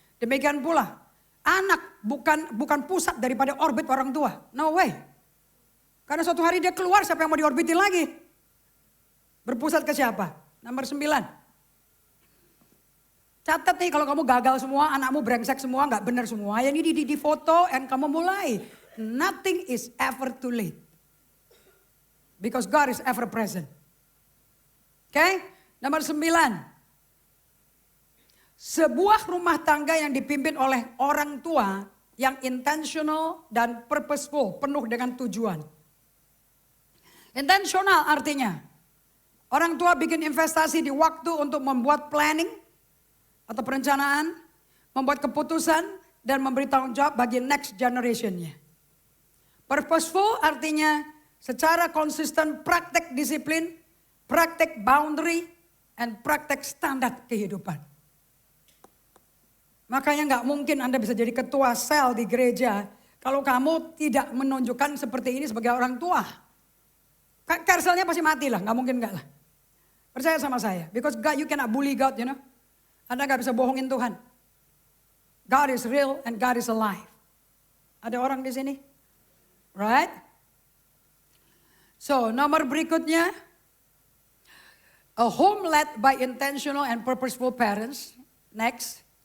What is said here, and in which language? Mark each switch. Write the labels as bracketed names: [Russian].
[Indonesian] Demikian pula, anak bukan pusat daripada orbit orang tua. [English] No way. [Indonesian] Karena suatu hari dia keluar, siapa yang mau diorbitin lagi? Berpusat ke siapa? Nomor 9. Catat nih kalau kamu gagal semua, anakmu brengsek semua, gak benar semua. Yang ini di foto dan kamu mulai. [English] Nothing is ever too late. Because God is ever present. [Indonesian] Oke, nomor 9. Sebuah rumah tangga yang dipimpin oleh orang tua yang intentional dan purposeful, penuh dengan tujuan. Intentional artinya, orang tua bikin investasi di waktu untuk membuat planning, atau perencanaan, membuat keputusan, dan memberi tanggung jawab bagi next generation-nya. Purposeful artinya secara konsisten praktek disiplin, praktek boundary, and praktek standar kehidupan. Makanya gak mungkin Anda bisa jadi ketua sel di gereja kalau kamu tidak menunjukkan seperti ini sebagai orang tua. Karselnya pasti mati lah, gak mungkin gak lah. Percaya sama saya, [English] because God, you cannot bully God, you know. [Indonesian] Anda gak bisa bohongin Tuhan. [English] God is real and God is alive. [Indonesian] Ada orang di sini? [English] Right? [Indonesian] So, nomor berikutnya. [English] A home led by intentional and purposeful parents. Next.